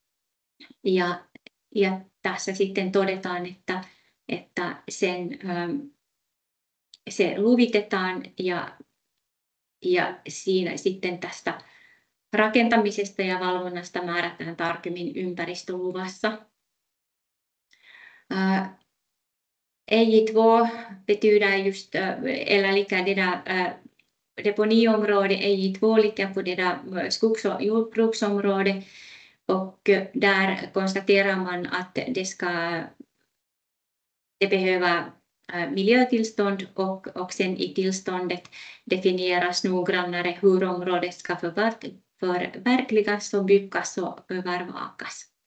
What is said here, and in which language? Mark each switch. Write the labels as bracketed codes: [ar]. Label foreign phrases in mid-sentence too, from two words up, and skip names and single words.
[fi] Ja tässä sitten todetaan, että se luvitetaan ja siinä sitten tästä rakentamisesta ja valvonnasta määrätään tarkemmin ympäristöluvassa. [sv] EJ2 betyder just, eller lika det där deponiområde EJ2 ligger på det där skogs- och jordbruksområde, och där konstaterar man att det behöver miljötillstånd och sen i tillståndet definieras noggrannare hur området ska förverkligas och byggas och övervakas.